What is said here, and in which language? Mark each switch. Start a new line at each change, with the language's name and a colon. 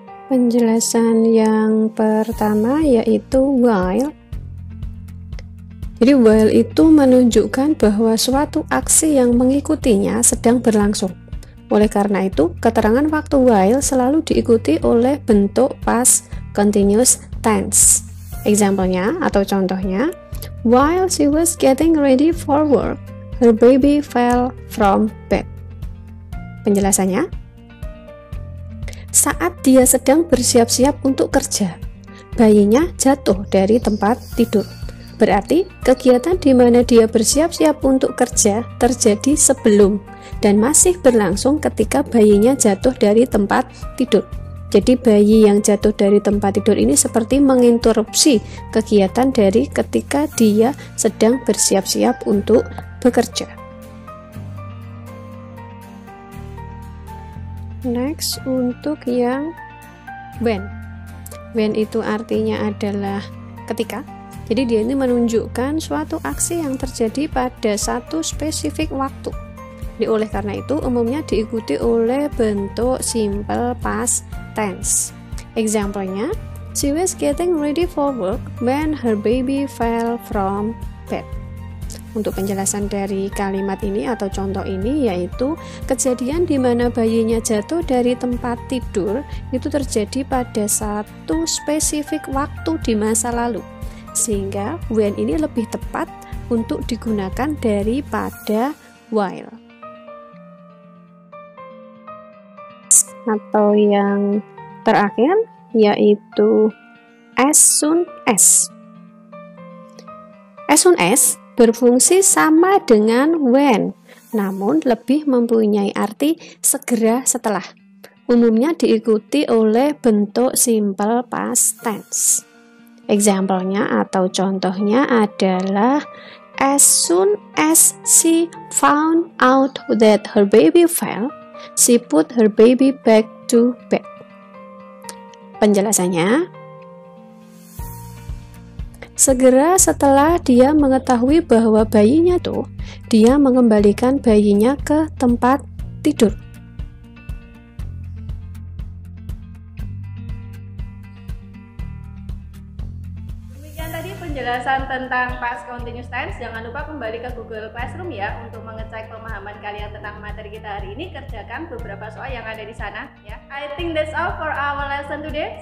Indonesian: Penjelasan yang pertama yaitu while. Jadi while itu menunjukkan bahwa suatu aksi yang mengikutinya sedang berlangsung. Oleh karena itu, keterangan waktu while selalu diikuti oleh bentuk past continuous tense.
English: Example-nya
Indonesian: atau contohnya,
English: while she was getting ready for work, her baby fell from bed.
Indonesian: Penjelasannya, saat dia sedang bersiap-siap untuk kerja, bayinya jatuh dari tempat tidur. Berarti kegiatan di mana dia bersiap-siap untuk kerja terjadi sebelum dan masih berlangsung ketika bayinya jatuh dari tempat tidur. Jadi bayi yang jatuh dari tempat tidur ini seperti menginterupsi kegiatan dari ketika dia sedang bersiap-siap untuk bekerja. Next, untuk yang when. When itu artinya adalah ketika. Jadi dia ini menunjukkan suatu aksi yang terjadi pada satu spesifik waktu. Jadi oleh karena itu umumnya diikuti oleh bentuk simple past tense.
English: Example-nya, she was getting ready for work when her baby fell from bed.
Indonesian: Untuk penjelasan dari kalimat ini atau contoh ini yaitu kejadian di mana bayinya jatuh dari tempat tidur itu terjadi pada satu spesifik waktu di masa lalu, sehingga when ini lebih tepat untuk digunakan daripada while. Atau yang terakhir yaitu as soon as. As soon as berfungsi sama dengan when, namun lebih mempunyai arti segera setelah. Umumnya diikuti oleh bentuk simple past tense.
English: Example-nya
Indonesian: atau contohnya adalah
English: as soon as she found out that her baby fell, she put her baby back to bed.
Indonesian: Penjelasannya, segera setelah dia mengetahui bahwa bayinya tuh, dia mengembalikan bayinya ke tempat tidur. Demikian tadi penjelasan tentang past continuous tense, jangan lupa kembali ke Google Classroom ya untuk mengecek pemahaman kalian tentang materi kita hari ini. Kerjakan beberapa soal yang ada di sana ya.
English: I think that's all for our lesson today.